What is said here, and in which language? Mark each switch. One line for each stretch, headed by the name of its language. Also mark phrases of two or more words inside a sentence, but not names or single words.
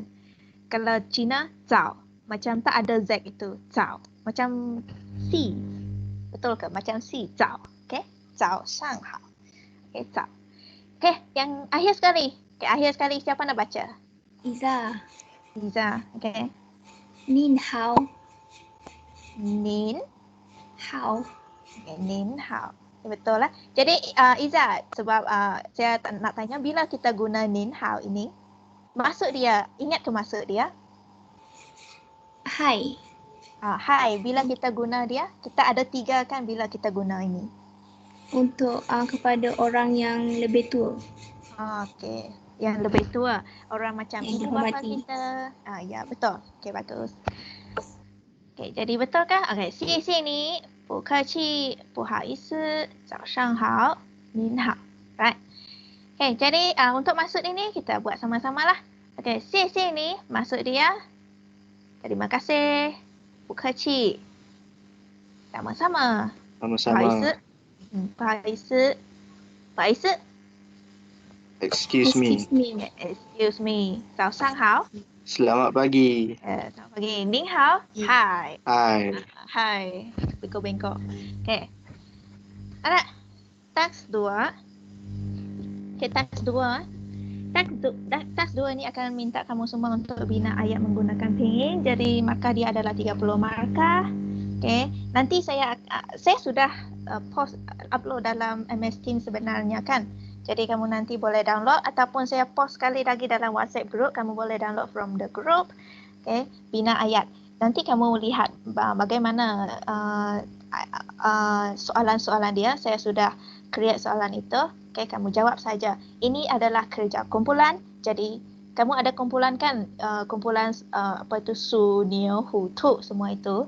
Malay: Kalau Cina Zhao. Macam tak ada Z itu, Zhao. Macam C. Betul ke? Macam C, Zhao. Okay? Zhao Shanghao. Okay, Zhao. Okay, yang akhir sekali. Okay, akhir sekali siapa nak baca? Iza. Okay.
Chinese: Nin hao. Nin Hao. Okay, Nin hao.
Malay: Betul lah. Jadi Iza, sebab saya nak tanya bila kita guna
Chinese: Nin hao
Malay: ini, maksud dia, ingat ke maksud dia? Hai. Hai, bila kita guna dia, kita ada 3 kan bila kita guna ini. Untuk kepada orang yang lebih tua. Okey, yang lebih tua, orang macam Yang ibu bapa dihormati. kita. Ya, betul. Okey, bagus. Okey, jadi betul kah? Okey,
Chinese: 谢谢你，不客气，不好意思，早上好，您好.
Malay: Right. Okey, jadi untuk maksud ini kita buat sama-sama lah. Okey,
Chinese: 谢谢你,
Malay: maksud dia terima kasih,
Chinese: 不客气,
Malay: sama-sama.
Chinese: 不好意
Malay: Sama-sama.
Chinese: 思，不好意思，不好意思。
English: Excuse me. Excuse me.
Chinese: 早上好。
Malay: Selamat pagi. Selamat pagi.
Chinese: 您好。Hi.
Malay: Hai. Hi. Bengkok-bengkok. Okay. Alright. Task 2. Okay, task 2. Task 2 ni akan minta kamu semua untuk bina ayat menggunakan pinyin. Jadi markah dia adalah 30 markah. Okay. Nanti saya sudah upload dalam MS Teams sebenarnya kan. Jadi kamu nanti boleh download ataupun saya post sekali lagi dalam WhatsApp group.
English: Kamu boleh download from the group.
Malay: Okay. Bina ayat. Nanti kamu lihat bagaimana soalan-soalan dia. Saya sudah create soalan itu. Okay, kamu jawab saja. Ini adalah kerja kumpulan. Jadi kamu ada kumpulan kan? Kumpulan apa itu su, niu, hu, tu semua itu.